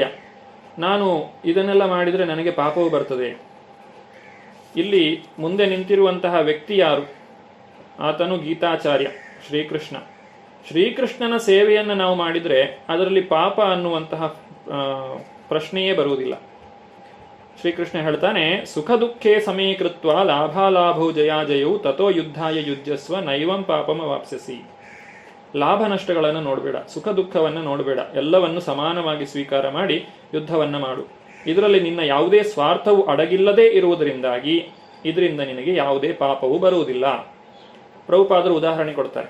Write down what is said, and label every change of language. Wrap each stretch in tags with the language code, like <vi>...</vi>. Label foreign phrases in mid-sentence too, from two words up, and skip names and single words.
<kn>ನಾನು ಇದನ್ನೆಲ್ಲ ಮಾಡಿದರೆ ನನಗೆ ಪಾಪವು ಬರ್ತದೆ. ಇಲ್ಲಿ ಮುಂದೆ ನಿಂತಿರುವಂತಹ ವ್ಯಕ್ತಿ ಯಾರು? ಆತನು ಗೀತಾಚಾರ್ಯ ಶ್ರೀಕೃಷ್ಣ. ಶ್ರೀಕೃಷ್ಣನ ಸೇವೆಯನ್ನು ನಾವು ಮಾಡಿದರೆ ಅದರಲ್ಲಿ ಪಾಪ ಅನ್ನುವಂತಹ ಪ್ರಶ್ನೆಯೇ ಬರುವುದಿಲ್ಲ. ಶ್ರೀಕೃಷ್ಣ ಹೇಳ್ತಾನೆ,</kn> <sa>ಸುಖ ದುಃಖೇ ಸಮೀಕೃತ್ವ ಲಾಭಾಲಾಭೌ ಜಯಾಜಯೌ ತಥೋ ಯುದ್ಧಾಯ ಯುಜ್ಯಸ್ವ ನೈವಂ ಪಾಪಮ ವಾಪ್ಸ್ಯಸಿ.</sa> <kn>ಲಾಭ ನಷ್ಟಗಳನ್ನು ನೋಡಬೇಡ, ಸುಖ ದುಃಖವನ್ನು ನೋಡಬೇಡ, ಎಲ್ಲವನ್ನು ಸಮಾನವಾಗಿ ಸ್ವೀಕಾರ ಮಾಡಿ ಯುದ್ಧವನ್ನು ಮಾಡು. ಇದರಲ್ಲಿ ನಿನ್ನ ಯಾವುದೇ ಸ್ವಾರ್ಥವು ಅಡಗಿಲ್ಲದೆ ಇರುವುದರಿಂದಾಗಿ ಇದರಿಂದ ನಿನಗೆ ಯಾವುದೇ ಪಾಪವು ಬರುವುದಿಲ್ಲ. ಪ್ರಭುಪಾದರು ಉದಾಹರಣೆ ಕೊಡ್ತಾರೆ.</kn>